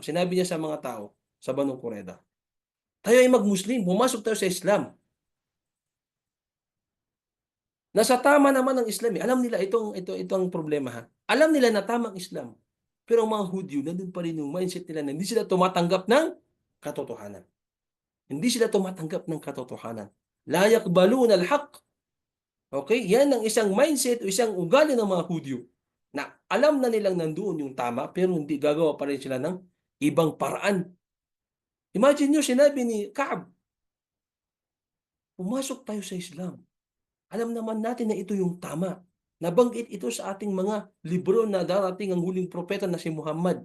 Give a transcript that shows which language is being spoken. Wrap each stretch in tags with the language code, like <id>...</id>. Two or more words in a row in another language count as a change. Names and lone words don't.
<tl>Sinabi niya sa mga tao sa Banu Qurayza. Tayo ay mag-Muslim, pumasok tayo sa Islam. Nasa tama naman ang Islam eh. Alam nila ito ang problema ha. Alam nila na tama ang Islam. Pero ang mga Hudyo, nandun pa rin yung mindset nila na hindi sila tumatanggap ng katotohanan. Hindi sila tumatanggap ng katotohanan.</tl> <ar>لا يقبلون الحق.</ar> <tl>Okay? Yan ang isang mindset o isang ugali ng mga Hudyo na alam na nilang nandoon yung tama pero hindi gagawa pa rin sila ng ibang paraan. Imagine nyo, sinabi ni Ka'b, pumasok tayo sa Islam. Alam naman natin na ito yung tama. Nabanggit ito sa ating mga libro na darating ang huling propeta na si Muhammad.</tl>